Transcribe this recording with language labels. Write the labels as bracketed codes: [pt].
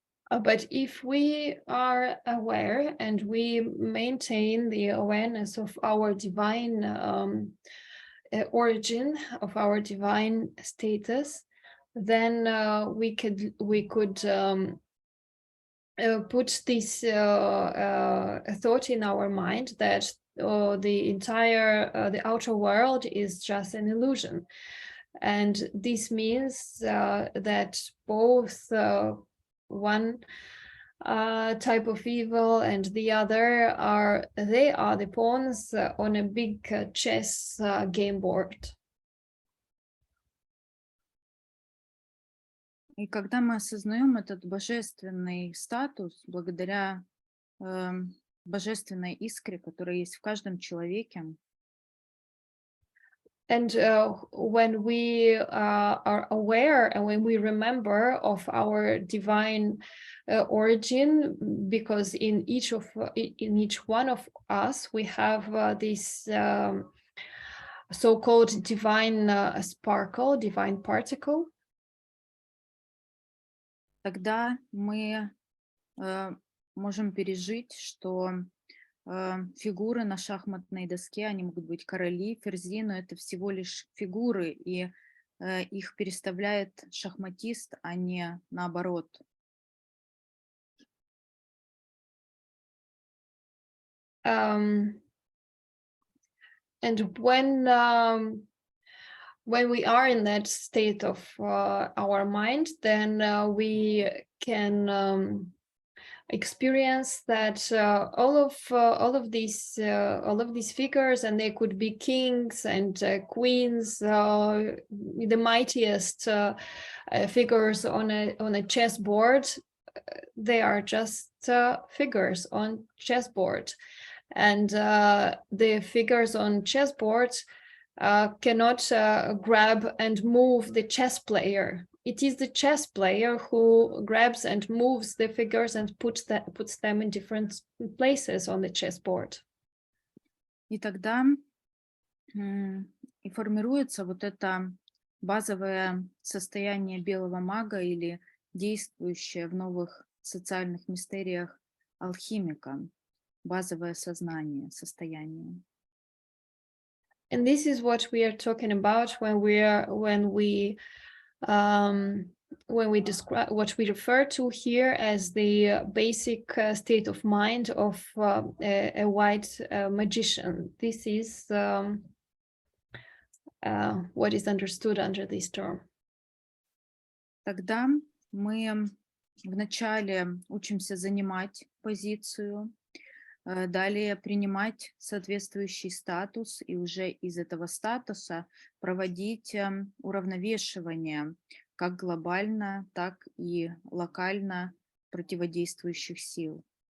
[en] But if we are aware and we maintain the awareness of our divine origin, of our divine status, then we could put this thought in our mind that the outer world is just an illusion, and this means that both one type of evil and the other are the pawns on a big chess game board. [ru] И когда мы осознаем этот божественный статус, благодаря божественной искре, которая есть в каждом человеке, [en] and when we are aware and when we remember of our divine origin, because in each one of us we have this so-called divine sparkle, divine particle, [ru] тогда мы можем пережить, что фигуры на шахматной доске, они могут быть короли, ферзи, но это всего лишь фигуры, и их переставляет шахматист, а не наоборот. [en] And when we are in that state of our mind, then we can experience that all of these figures, and they could be kings and queens, the mightiest figures on a chessboard. They are just figures on chessboard, and the figures on chessboard cannot grab and move the chess player. It is the chess player who grabs and moves the figures and puts them in different places on the chessboard. [ru] И тогда и формируется вот это базовое состояние белого мага или действующее в новых социальных мистериях алхимика, базовое сознание, состояние. [en] And this is what we are talking about when we describe what we refer to here as the basic state of mind of a white magician. This is what is understood under this term. [ru] тогда мы вначале учимся занимать позицию, далее принимать соответствующий статус и уже из этого статуса проводить уравновешивание как глобально, так и локально противодействующих сил.